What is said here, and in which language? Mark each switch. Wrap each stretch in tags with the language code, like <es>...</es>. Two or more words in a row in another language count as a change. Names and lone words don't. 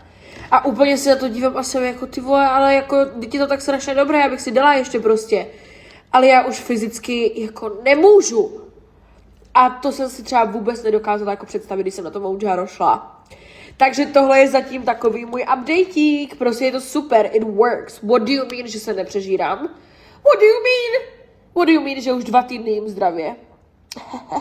<cs>A úplně si na to dívám a jsem jako ty vole, ale jako teď je to tak strašně dobré, abych si dala ještě prostě. Ale já už fyzicky jako nemůžu. A to jsem si třeba vůbec nedokázala jako představit, když jsem na to Mounjaro šla. Takže tohle je zatím takový můj updateík. Prostě je to super,</cs> <en>it works. What do you mean,</en> <cs>že se nepřežírám?</cs> <en>What do you mean? What do you mean,</en> <cs>že už 2 týdny jím zdravě?</cs>